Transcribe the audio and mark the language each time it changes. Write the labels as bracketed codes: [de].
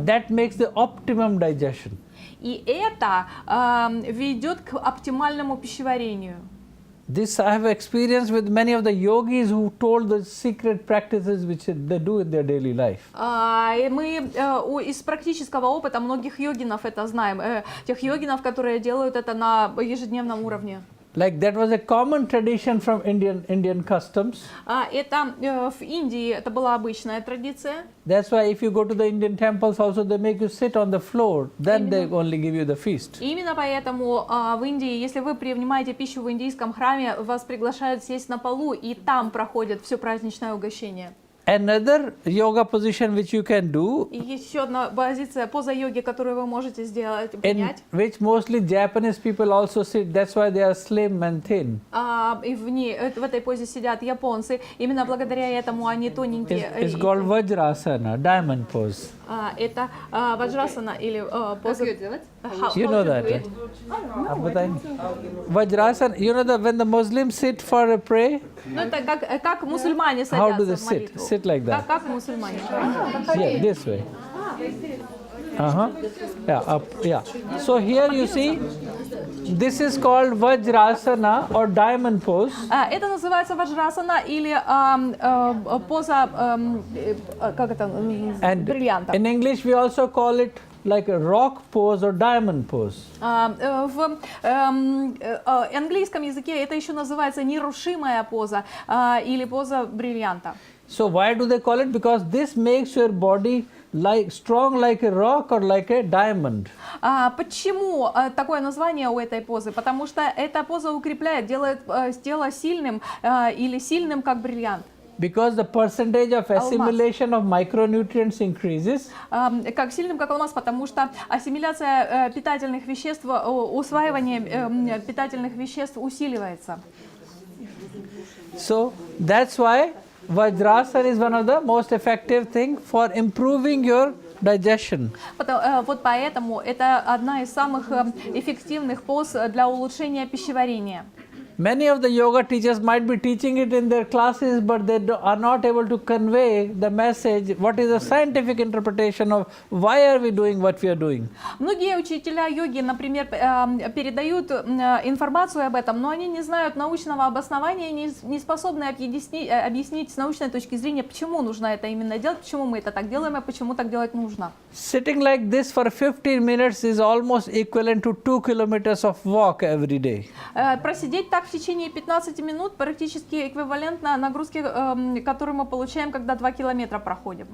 [en] That makes the optimum digestion. [ru] И это ведет к оптимальному пищеварению. [en] This I have experienced with many of the yogis who told the secret practices which they do in their daily life. [ru] И мы из практического опыта многих йогинов это знаем, тех йогинов, которые делают это на ежедневном уровне. [en] Like that was a common tradition from Indian customs. [ru] Это в Индии это была обычная традиция. [en] That's why if you go to the Indian temples also they make you sit on the floor, then they only give you the feast. [ru] Именно поэтому в Индии, если вы принимаете пищу в индийском храме, вас приглашают сесть на полу, и там проходит все праздничное угощение. [en] Another yoga position which you can do, [ru] И еще одна позиция, поза йоги, которую вы можете сделать, [en] in [ru] принять. [en] which mostly Japanese people also sit, that's why they are slim and thin. [ru] И в этой позе сидят японцы. Именно благодаря этому они тоненькие. [en] It's called Vajrasana, diamond pose. [ru] Это ваджрасана или поза. Как ее делать? [en] You know that, right? Vajrasana, you know that when the Muslims sit for a prayer, [ru] Ну, это как мусульмане [en] how do they [ru] садятся в молитву. [en] Sit like that. [ru] Как мусульмане. [en] Yeah, this way. Yeah, up, yeah. So here you see, this is called Vajrasana or diamond pose. [ru] Это называется ваджрасана или поза, как это, [en] And [ru] бриллианта. [en] in English we also call it like a rock pose or diamond pose. [ru] В английском языке это еще называется нерушимая поза или поза бриллианта. [en] So why do they call it? Because this makes your body like strong like a rock or like a diamond. [ru] Почему такое название у этой позы? Потому что эта поза укрепляет, делает тело сильным или сильным как бриллиант. [en] Because the percentage of assimilation of micronutrients increases. [ru] Как сильным, как алмаз, потому что ассимиляция питательных веществ, усваивание питательных веществ усиливается. [en] So that's why Vajrasana is one of the most effective thing for improving your digestion. [ru] Вот поэтому это одна из самых эффективных поз для улучшения пищеварения. [en] Many of the yoga teachers might be teaching it in their classes, but they are not able to convey the message. What is the scientific interpretation of why are we doing what we are doing? [ru] Многие учителя йоги, например, передают информацию об этом, но они не знают научного обоснования, не способны объяснить с научной точки зрения, почему нужно это именно делать, почему мы это так делаем и почему так делать нужно. [en] Sitting like this for 15 minutes is almost equivalent to 2 kilometers of walk every day. [ru] Просидеть так в течение 15 минут практически эквивалентно нагрузке, которую мы получаем, когда 2 километра проходим.